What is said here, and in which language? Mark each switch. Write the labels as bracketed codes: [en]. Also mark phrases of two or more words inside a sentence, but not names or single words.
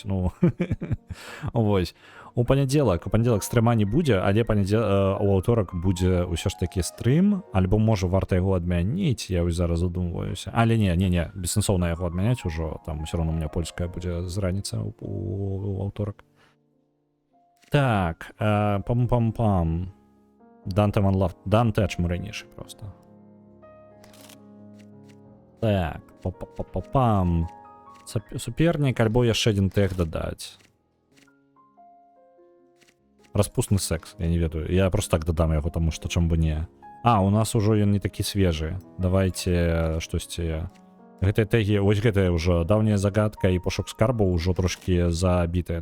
[be] Ну вось. У панядзелак стрыма не будзе, але у аўторак будзе ўсё ж такі стрым, альбо можа варта яго адмяніць. Я вось зараз задумваюся. Але не, бессэнсоўна яго адмяняць ужо. Там усё роўно [ru] у меня [be] польская будзе з раніцы у аўторак. Так, пам-пам-пам. Dante One Love. Dante ачмурэнейшы просто. Так, пам. Супернік, альбо яшчэ адзін тег дадаць. Распусны секс, я не ведаю. Я просто так дадам яго, таму што чым бы не. У нас ужо ён не такі свежы. Давайте штосьці. Гэтыя тегі, вось гэтая ўжо даўняя загадка і пошук скарбу ўжо трошкі забітая.